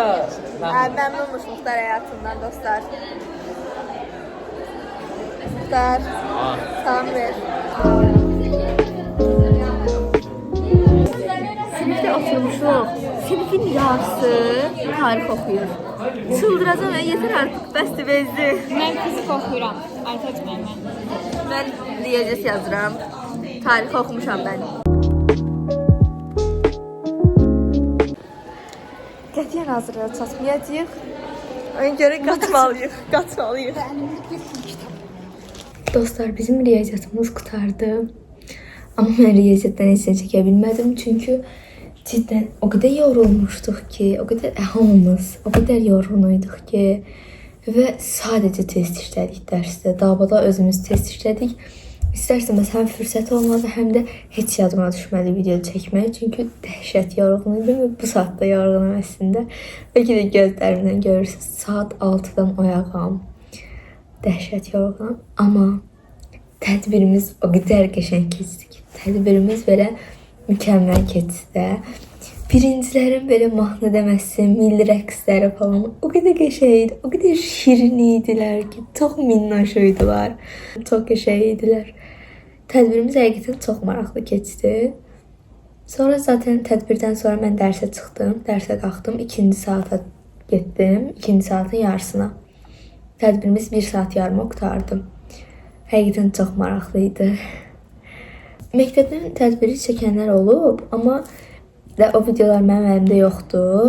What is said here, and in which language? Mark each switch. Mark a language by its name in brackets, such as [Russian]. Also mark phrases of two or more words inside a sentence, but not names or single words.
[Azerbaijani] Məmnunmuş Muxtar həyatından dostlar. Muxtar, salam ver. Sinifdə oturmuşuq. Sinifin yarısı tarix oxuyur. [Turkish] Çıldıracağım ya, yeter artık, bəsdir bezdi. Ben fizik okuyorum. Aytaçmayım ben. [Azerbaijani] Mən diyecek yazıram. Tarix oxumuşam mən. Qətiyyən hazırlığa çatmayacağıq. Ona görə qaçmalıyıq. Dostlar, bizim riyaziyyatımız qutardı. Amma mən riyaziyyatdan heç nə çəkə bilmədim. [Turkish] Çünki cidden o kadar yorulmuştuk ki, o kadar hamımız o kadar yorğunuyduq ki ve sadece [Azerbaijani] test işlədik dərsdə. Davada özümüz test işlədik. İstərsəməz həm fürsət olmadı, həm də heç yadıma düşmədi video çəkmək. Çünki dəhşət yorğunuydum və bu saatda yorğunum əslində. Bəlkə də gözlərimdən görürsünüz, saat 6'dan oyağam. Dəhşət yorğunum, amma tədbirimiz o qədər qəşəng keçdi ki, tədbirimiz belə mükemmel keçdi. [Turkish] Birincilerin böyle [Azerbaijani] mahnı deməsi, milli rəqsləri falan [Turkish] o kadar [Azerbaijani] qəşəngdi, [Turkish] o kadar [Azerbaijani] şirin idilər ki, [Turkish] çok minnoşuydular. [Azerbaijani] Çok qəşəng idilər. Tədbirimiz həqiqətən çox maraqlı keçdi. Sonra zaten tədbirdən sonra mən dərsə çıxdım, dərsə qalxdım. 2-ci saata getdim ikinci saatın yarısına. Tədbirimiz 1 saat yarıma qurtardı. Həqiqətən çox maraqlı idi. Məktəbdən tədbiri çəkənlər olub, amma o videolar mənim əlimdə yoxdur.